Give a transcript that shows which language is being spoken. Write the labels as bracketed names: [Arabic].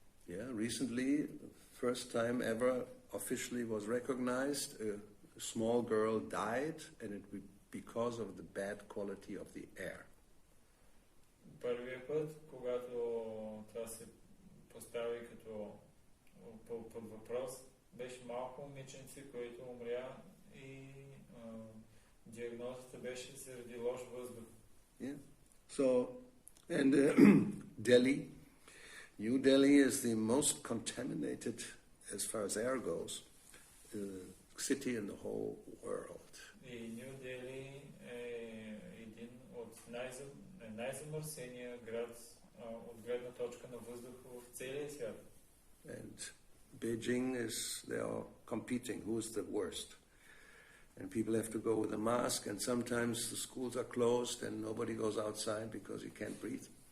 [English] Yeah, recently, first time ever officially was recognized, a small girl died and it because of the bad quality of the air. [Bulgarian] Първият път, когато това се постави като под въпрос, беше малко момиченце, което умря и диагнозата беше заради лош въздух. [English] Yeah. So, and Delhi, New Delhi is the most contaminated, as far as air goes, city in the whole world. [Bulgarian] И Ню Дели е един от най-замърсения град от гледна точка на въздух в целия свят. [English] And Beijing they are competing, who is the worst. And people have to go with a mask, and sometimes the schools are closed and nobody goes outside because you can't breathe.